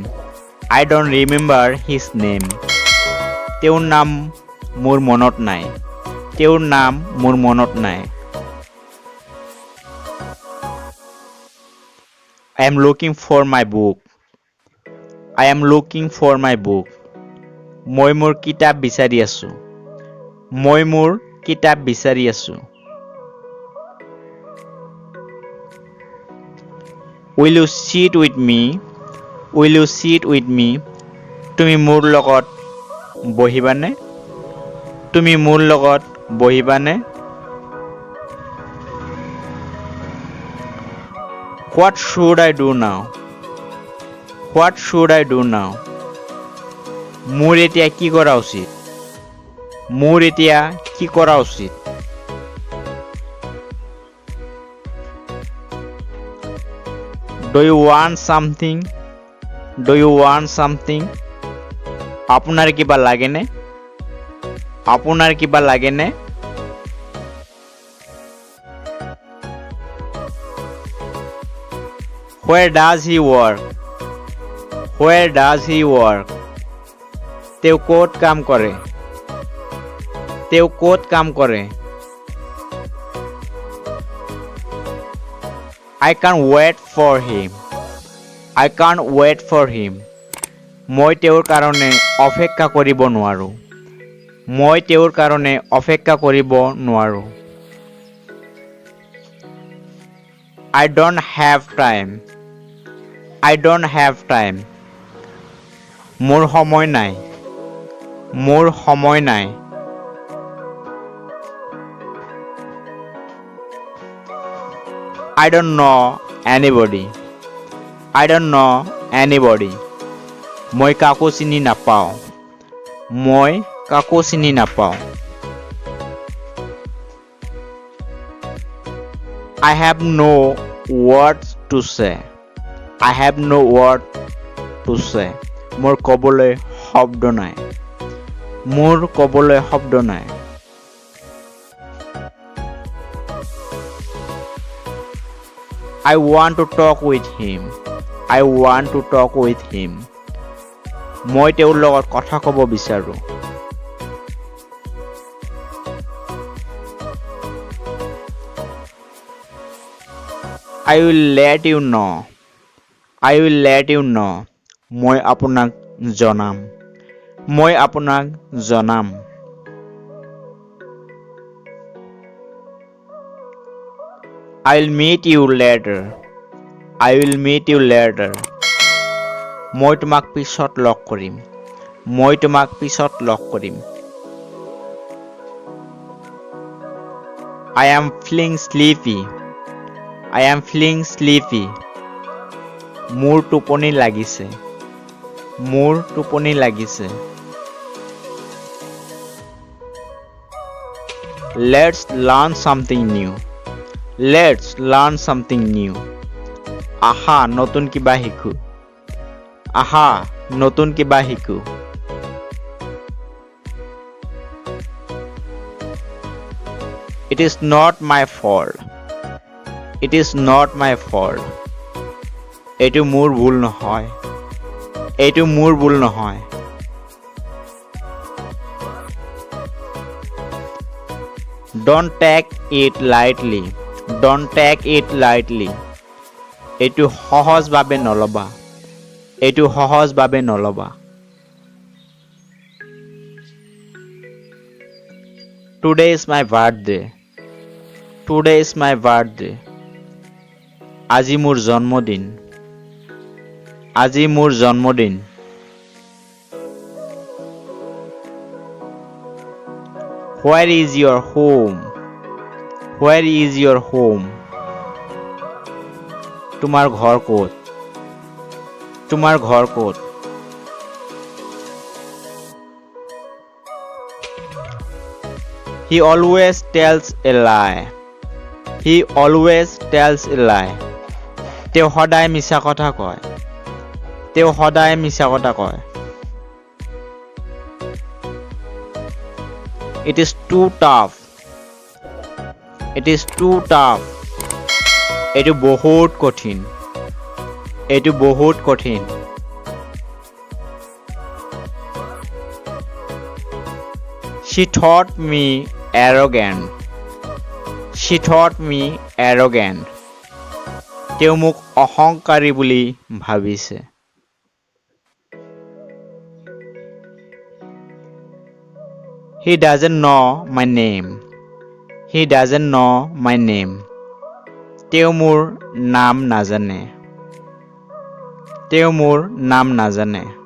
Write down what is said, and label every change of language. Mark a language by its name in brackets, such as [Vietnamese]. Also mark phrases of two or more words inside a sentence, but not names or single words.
[English] I don't remember his name. [Assamese] তেওঁৰ নাম মোৰ মনত নাই তেওঁৰ নাম মোৰ মনত নাই [English] I am looking for my book. I am looking for my book. [Assamese] মই মোৰ কিতাপ বিচাৰি আছো মই মোৰ কিতাপ বিচাৰি আছো [English] Will you sit with me? Will you sit with me? [Assamese] তুমি মোৰ লগত বহিবানে তুমি মোৰ লগত বহিবানে [English] What should I do now? What should I do now? [Assamese] মোৰ এতিয়া কি কৰা উচিত মোৰ এতিয়া কি কৰা উচিত [English] Do you want something? Do you want something? [Assamese] আপোনাৰ কিবা লাগেনে আপোনাৰ কিবা লাগেনে [English] Where does he work? Where does he work? [Assamese] তেওঁ ক'ত কাম কৰে তেওঁ ক'ত কাম কৰে [English] I can't wait for him. I can't wait for him. [Assamese] মই তেওঁৰ কাৰণে অপেক্ষা কৰিব নোৱাৰো মই তেওঁৰ কাৰণে অপেক্ষা কৰিব নোৱাৰো [English] I don't have time. I don't have time. [Assamese] মোৰ সময় নাই মোৰ সময় নাই [English] I don't know anybody. I don't know anybody. [Assamese] মই কাকো চিনি নাপাওঁ মই কাকো চিনি নাপাওঁ [English] I have no words to say. I have no word to say. [Assamese] মোৰ ক'বলৈ শব্দ নাই. মোৰ ক'বলৈ শব্দ নাই. [English] I want to talk with him. I want to talk with him. [Assamese] মই তেওঁৰ লগত কথা ক'ব বিচাৰো. [English] I will let you know. I will let you know. [Assamese] মই আপোনাক জনাম. মই আপোনাক জনাম. [English] I'll meet you later. I will meet you later. [Assamese] মই তোমাক পিছত লগ কৰিম. মই তোমাক পিছত লগ কৰিম. [English] I am feeling sleepy. I am feeling sleepy. [Assamese] মোৰ টোপনি লাগিছে. মোৰ টোপনি লাগিছে. [English] Let's learn something new. Let's learn something new. [Assamese] আহা নতুন কিবা শিকো. আহা নতুন কিবা শিকো. [English] It is not my fault. It is not my fault. [Assamese] এইটো মোৰ ভুল নহয়. এইটো মোৰ ভুল নহয়. [English] Don't take it lightly. Don't take it lightly. [Assamese] এইটো সহজভাৱে নলবা. এইটো সহজভাৱে নলবা. [English] Today is my birthday. Today is my birthday. [Assamese] আজি মোৰ জন্মদিন. আজি মোৰ জন্মদিন. [English] Where is your home? Where is your home? [Assamese] তোমাৰ ঘৰ ক'ত? তোমাৰ ঘৰ ক'ত? [English] He always tells a lie. He always tells a lie. [Assamese] তেওঁ সদায় মিছা কথা কয়. তেওঁ সদায় মিছা কথা কয়. [English] It is too tough. It is too tough. [Assamese] এইটো বহুত কঠিন. এইটো বহুত কঠিন. [English] She thought me arrogant. She thought me arrogant. [Assamese] তেওঁ মোক অহংকাৰী বুলি ভাবিছে. [English] He doesn't know my name. He doesn't know my name. [Assamese] তেওঁ মোৰ নাম নাজানে. তেওঁ মোৰ নাম নাজানে.